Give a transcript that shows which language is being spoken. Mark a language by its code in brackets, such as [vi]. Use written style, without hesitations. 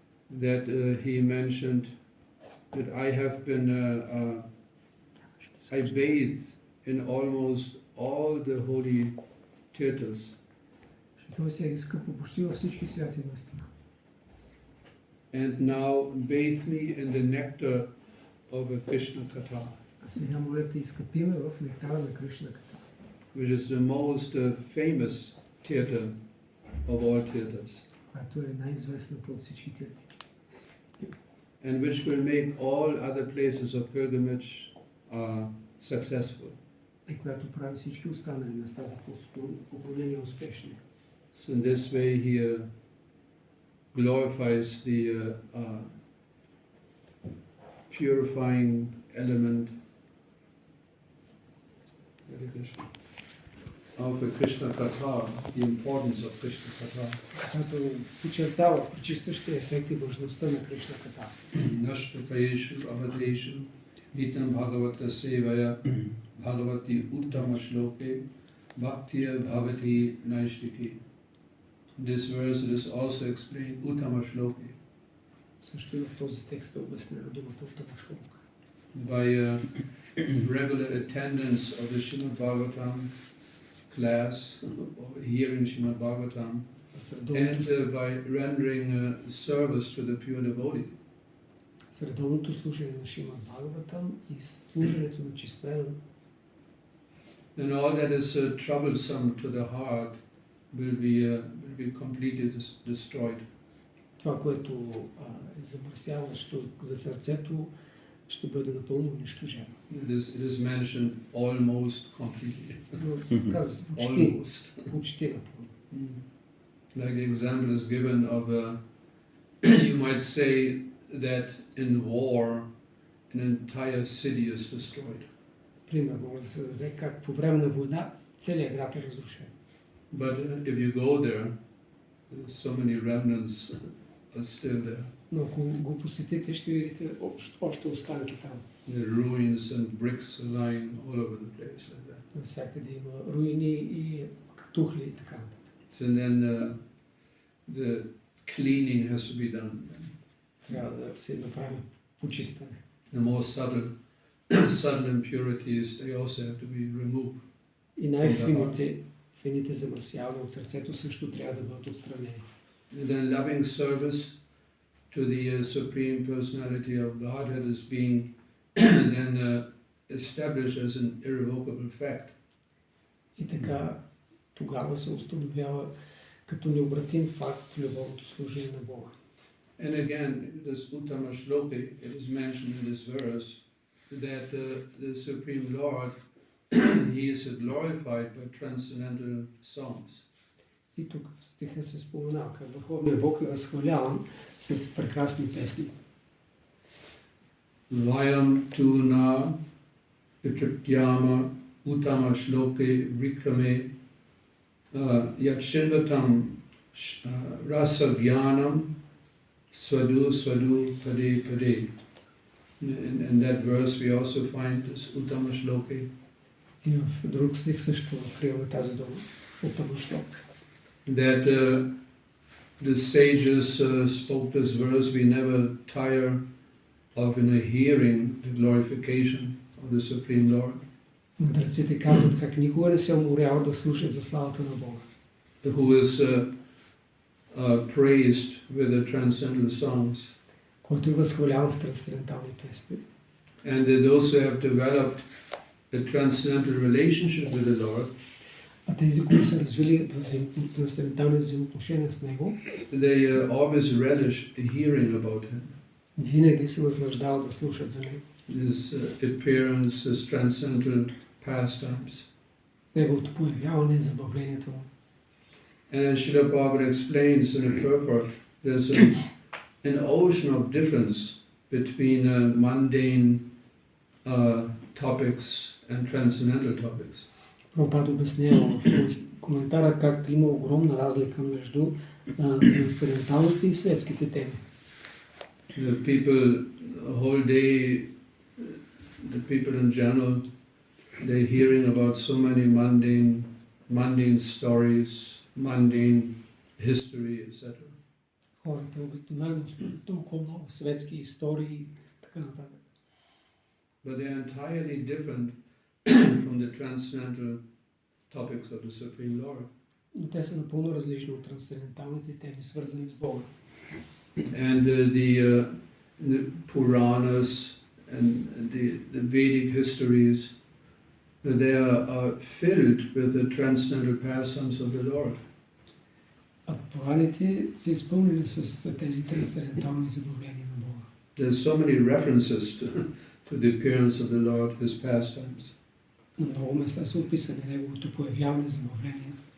[en] That he mentioned that I have been, I bathed in almost all the holy tirthas. [bg] Той се е изкъпал почти във всички святи места. [en] And now bathe me in the nectar of a Krishna Katha, [bg] А сега моля те изкъпиме в нектара на Кришна Ката, [en] which is the most famous tirtha of all tirthas, [bg] която е най-известната от всички тирти. [en] and which will make all other places of pilgrimage successful. [bg] И която прави всички останали места за поклонение успешни. [en] So in this way he glorifies the purifying element of a Krishna Katha, the importance of Krishna Katha. [bg] Която подчертава причистващия ефект и важността на Кришна Ката. [sa] Nashtakayeshu avadeshu nitam bhagavata sevaya bhagavati uttama shloke bhaktiya bhavati naishtiki. [en] This verse it is also explained uttama shloke. [bg] Също и в този текст е обяснена думата Уттама Шлока. [en] By regular attendance of the Srimad Bhagavatam class, or hearing Srimad Bhagavatam, and by rendering service to the pure devotee. [bg] С редовното слушане на Шримад Бхагаватам и служенето на чист предан, [en] Then all that is troublesome to the heart will be completely destroyed. [bg] това, което е замърсяващо за сърцето, ще бъде напълно унищожено. [en] It is mentioned almost completely. [bg] Но казва се почти напълно. [en] Like the example is given of you might say that in war an entire city is destroyed. [bg] Пример може да се даде как по време на война целият град е разрушен. [en] But if you go there, so many remnants are still there. [bg] Но ако го посетите, ще видите още останки там. [en] The ruins and bricks are lying all over the place like that. [bg] Навсякъде има руини и тухли и така нататък. [en] So then the cleaning has to be done. [bg] Трябва да се направи почистване. [en] The more subtle impurities, they also have to be removed. [bg] И най-фините замърсявания от сърцето също трябва да бъдат отстранени. [en] And then loving service to the Supreme Personality of Godhead is being then established as an irrevocable fact. [bg] И така тогава се установява като необратим факт любовното служение на Бога. [en] And again, this Uttama Shloki, it is mentioned in this verse that the Supreme Lord, He is glorified by transcendental songs. [bg] И тук в стиха се споменава, как Върховният Бог е възхваляван с прекрасни песни. [sa] Vayam tuna vitrityama Uttama Shloki Vikrame Yakshinvatam Rasa Gyanam Svadu Svadu Pade Pade. [en] In that verse we also find this Uttama Shloki. [bg] И в друг стих също откриваме тази дума. Уттама Шлока. [en] That the sages spoke this verse, we never tire of hearing the glorification of the Supreme Lord. [bg] Мъдреците казват как никога не се уморяват да слушат за славата на Бога. [en] Who is praised with the transcendental songs. [bg] Който е възхваляван с трансцендентални песни. [en] And those who have developed a transcendental relationship with the Lord, [bg] А тези, които са развили трансцендентални взаимоотношения с Него, [en] they always relish hearing about Him. [bg] Винаги се наслаждават да слушат за Него. [en] His appearance, His transcendental pastimes. [bg] Неговото появяване, забавлението му. [en] And as Srila Prabhupada explains in the purport, there's an ocean of difference between mundane topics and transcendental topics. [bg] Прабхупада обяснява в коментара как има огромна разлика между трансценденталните и светските теми. [en] The people, the whole day, the people in general, they're hearing about so many mundane stories, mundane history, etc. [bg] Хората обикновено толкова много светски истории и така нататък. [en] But they're entirely different from the transcendental topics of the Supreme Lord. [bg] Но те са напълно различни от трансценденталните теми, свързани с Бога. [en] And the Puranas and the Vedic histories, they are filled with the transcendental pastimes of the Lord. [bg] А Пураните са изпълнени с тези трансцендентални забавления на Бога. [en] There's so many references to the appearance of the Lord, His pastimes. [bg] На много места са описани неговото появяване, забавления.